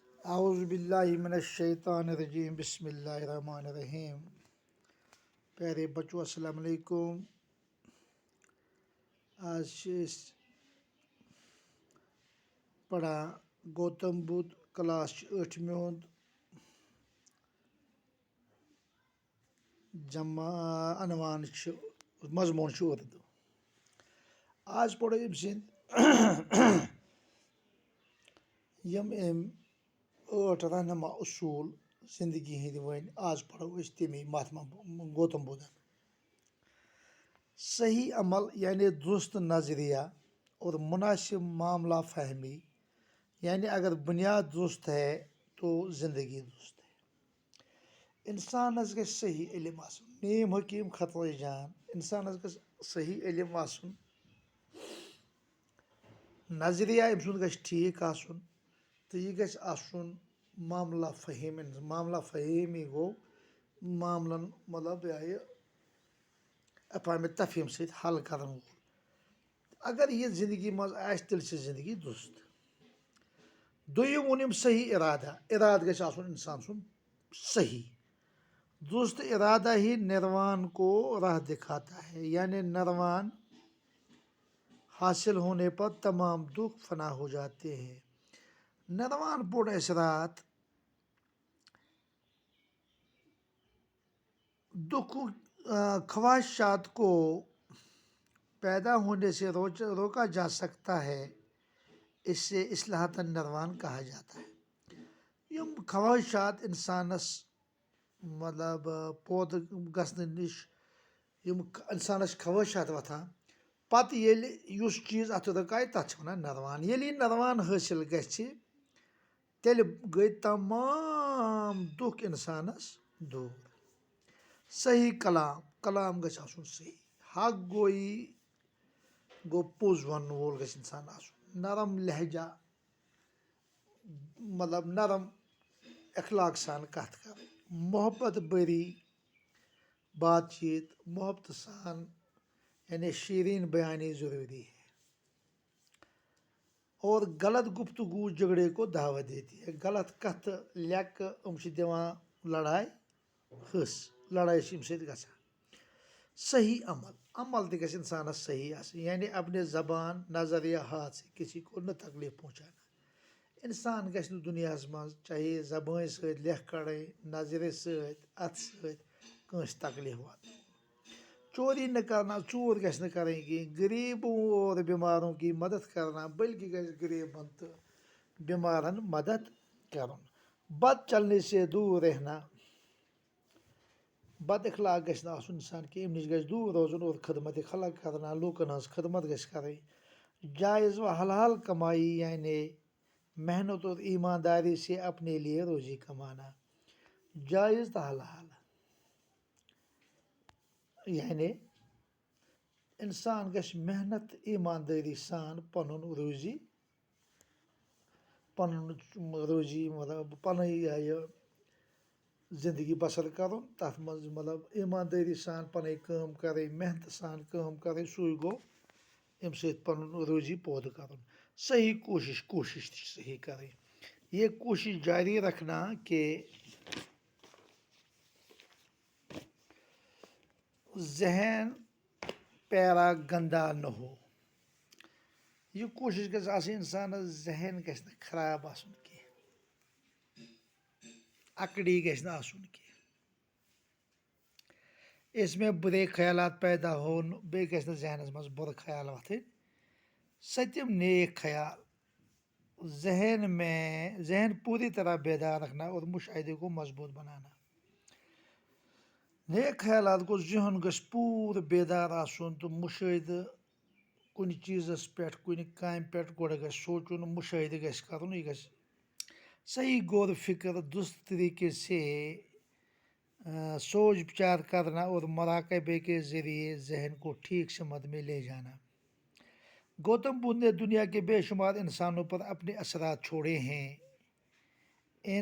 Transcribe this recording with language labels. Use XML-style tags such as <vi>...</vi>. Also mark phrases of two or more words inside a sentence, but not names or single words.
<ar>اعوذ باللہ من الشیطان الرجیم بسم اللہ الرحمن الرحیم.</ar> <ur>پیارے بچوں السلام علیکم.</ur> <ks>آج پڑھان گوتم بدھ کلاس 8 ہُنٛد عنوان مضموٗن چھُ اردو. آج پڑھو أمۍ سٕنٛدۍ یِم أمۍ 8 رہنما اصوٗل زندگی ہٕنٛدۍ ؤنۍ. آز پڑھو أسۍ تمی گوتم بدھن.</ks> <ur>صحیح عمل یعنی درست نظریہ اور مناسب معاملہ فہمی، یعنی اگر بنیاد درست ہے تو زندگی درست ہے.</ur> <ks>اِنسانس گژھِ صحیح علم آسُن.</ks> <ur>نیم حکیٖم خطوۂ جان.</ur> <ks>اِنسانس گژھِ صحیح علم آسُن، نظریہ أمۍ سُنٛد گژھِ ٹھیٖک آسُن تہٕ یہِ گژھِ آسُن معاملہ فہیٖم. معاملہ فہیٖمی گوٚو معاملن مطلب یہِ افہامِ تفہیٖم سۭتۍ حل کرن وول. اگر یہِ زندگی منٛز آسہِ تیٚلہِ چھِ زندگی درست. دوٚیِم ووٚنُم صحیح ارادہ. ارادٕ گژھِ آسُن اِنسان سُنٛد صحیح.</ks> <ur>درست ارادہ ہی نروان کو راہ دکھاتا ہے، یعنی نروان حاصل ہونے پر تمام دکھ فنا ہو جاتے ہیں.</ur> <ks>نروان پوٚر اَسہِ راتھ.</ks> <ur>خواہشات کو پیدا ہونے سے روکا جا سکتا ہے، اس سے اصلاحات نروان کہا جاتا ہے.</ur> <ks>یِم خواہشات اِنسانس مطلب پٲدٕ گژھنہٕ نِش یِم اِنسانس خواہشات وۄتھان، پتہٕ ییٚلہِ یُس چیٖز اَتھ رُکایہِ تَتھ چھِ وَنان نروان. ییٚلہِ یہِ نروان حٲصِل گژھِ تیٚلہِ گٔے تمام دُکھ اِنسانس دوٗر. صحیح کلام. کلام گژھِ آسُن صحیح. حق گویی گوٚو پوٚز ونن وول گژھِ اِنسان آسُن. نرم لہجہ مطلب نرم اخلاق سان کتھ کرٕنۍ.</ks> <ur>محبت بٔری بات چیت.</ur> <ks>محبتہٕ سان</ks> <ur>یعنی شیرین بیانی ضروری ہے. اور غلط گفتگو جھگڑے کو دعوت دیتی ہے.</ur> <ks>غلط کتھٕ لیٚکہٕ یِم چھِ دِوان لڑاے حٔس. لڑٲے چھِ اَمہِ سۭتۍ گژھان. صحیح عمل. عمل تہِ گژھِ اِنسانس صحیح آسٕنۍ،</ks> <ur>یعنی اپنے زبان نظر یا ہاتھ سے کسی کو نہ تکلیف پہنچانا.</ur> <ks>اِنسان گژھِ نہٕ دُنیاہس منٛز چاہے زبٲنۍ سۭتۍ لیٚکھ کڑٕنۍ، نظرِ سۭتۍ، اَتھٕ سۭتۍ کٲنٛسہِ تکلیف واتناوُن.</ks> <ur>چوری نہ کرنا.</ur> <ks>ژوٗر گژھِ نہٕ کرٕنۍ کینٛہہ.</ks> <ur>غریٖبوں اور بیماروں کی مدد کرنا،</ur> <ks>بلکہ گژھِ غریٖبن تہٕ بیمارن مدد کرُن.</ks> <ur>بد چلنے سے دوٗر رہنا.</ur> <ks>بد اخلاق گژھِ نہٕ آسُن اِنسان کینٛہہ، اَمہِ نِش گژھِ دوٗر روزُن.</ks> <ur>اور خدمت خلق کرنا.</ur> <ks>لوٗکن ہٕنٛز خدمت گژھِ کرٕنۍ.</ks> <ur>جائز و حلال کمائی یعنی محنت اور ایمانداری سے اپنے لیے روزی کمانا.</ur> <ks>جائز تہٕ حلال یعنی اِنسان گژھِ محنت ایماندٲری سان پنُن روزی مطلب پنٕنۍ یہِ زندگی بسر کرُن. تتھ منٛز مطلب ایماندٲری سان پنٕنۍ کٲم کرٕنۍ، محنتہٕ سان کٲم کرٕنۍ. سُے گوٚو اَمہِ سۭتۍ پنُن روزی پٲدٕ کرُن. صحیح کوٗشش. کوٗشش تہِ چھِ صحیح کرٕنۍ.</ks> <ur>یہ کوشش جاری رکھنا کہ ذہن پیرا گندا نہ ہو.</ur> <ks>یہ کوشش گژھِ آسٕنۍ اِنسانس ذہن گژھِ نہٕ خراب آسُن کینٛہہ، اکڑی گژھِ نہٕ آسُن کینٛہہ.</ks> <ur>اس میں برے خیالات پیدا ہون.</ur> <ks>بیٚیہِ گژھِ نہٕ ذہنس منٛز بُرٕ خیال وۄتھٕنۍ.</ks> <ur>ستم نیک خیال. ذہن پوری طرح بیدار رکھنا اور مشاہدے کو مضبوط بنانا.</ur> <ks>نیک خیالات گوٚو ذہن گژھِ پوٗرٕ بیدار آسُن تہٕ مُشٲہدٕ کُنہِ چیٖزس پٮ۪ٹھ کُنہِ کامہِ پٮ۪ٹھ گۄڈٕ گژھِ سونٛچُن، مُشٲہدٕ گژھِ کرُن. یہِ گژھِ</ks> <ur>صحیح غور فکر درست طریقے سے سوچ وچار کرنا اور مراقبے کے ذریعے ذہن کو ٹھیک سمت میں لے جانا. گوتم بدھ نے دنیا کے بے شمار انسانوں پر اپنے اثرات چھوڑے ہیں.</ur>